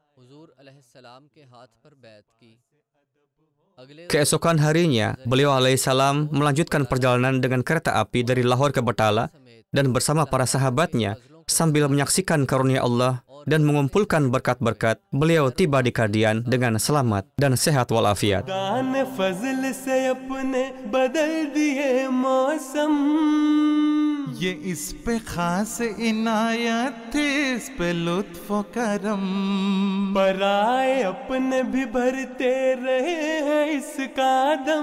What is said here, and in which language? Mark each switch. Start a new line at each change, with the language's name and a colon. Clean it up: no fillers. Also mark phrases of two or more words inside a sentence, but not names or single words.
Indonesian: Keesokan harinya, beliau alaihissalam melanjutkan perjalanan dengan kereta api dari Lahore ke Batala dan bersama para sahabatnya sambil menyaksikan karunia Allah dan mengumpulkan berkat-berkat, beliau tiba di Qadian dengan selamat dan sehat walafiat.
Urdu: یہ اس پہ خاص عنایت تھی، اس پہ لطف و کرم. پرائے اپنے بھی بھرتے رہے ہیں اس کا دم.